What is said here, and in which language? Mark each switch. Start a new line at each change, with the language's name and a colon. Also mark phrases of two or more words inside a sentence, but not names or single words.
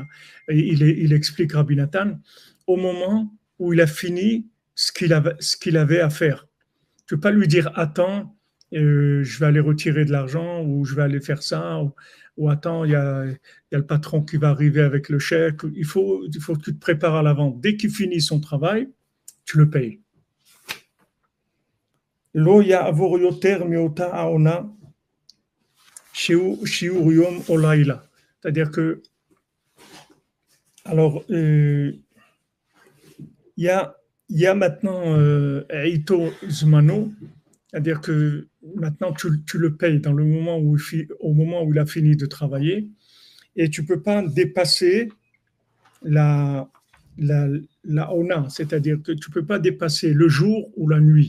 French: Il explique Rabbi Nathan au moment où il a fini ce qu'il avait à faire. Tu ne peux pas lui dire attends, je vais aller retirer de l'argent ou je vais aller faire ça ou attends, il y a le patron qui va arriver avec le chèque. Il faut que tu te prépares à l'avant. Dès qu'il finit son travail, tu le payes.
Hebrew: לא יעבור יותר מאותה העונה שיעור יום ולילה.
French: C'est-à-dire que alors il y a maintenant
Hebrew: עיתו זמנו,
French: c'est-à-dire que maintenant tu le payes dans le moment au moment où il a fini de travailler et tu ne peux pas dépasser la ona, c'est-à-dire que tu ne peux pas dépasser le jour ou la nuit.